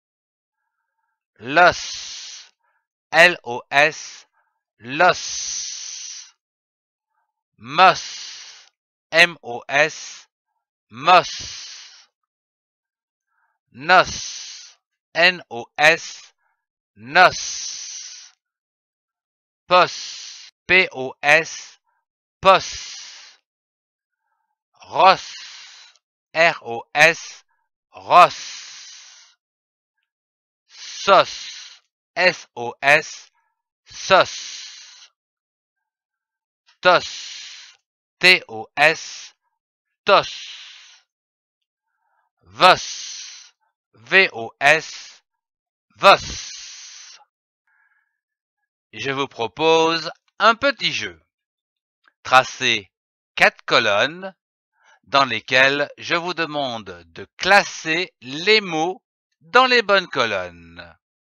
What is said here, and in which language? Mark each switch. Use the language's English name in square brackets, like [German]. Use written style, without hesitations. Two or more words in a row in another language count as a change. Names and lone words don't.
[French] Los, L-O-S, los. Mos, M-O-S, mos. Nos, N-O-S, nos. Pos, P-O-S, pos. Ros, R-O-S, ros. Sos, S-O-S, sos. Tos, T-O-S, tos. Vos, V-O-S, vos. Je vous propose un petit jeu. Tracez 4 colonnes dans lesquelles je vous demande de classer les mots dans les bonnes colonnes.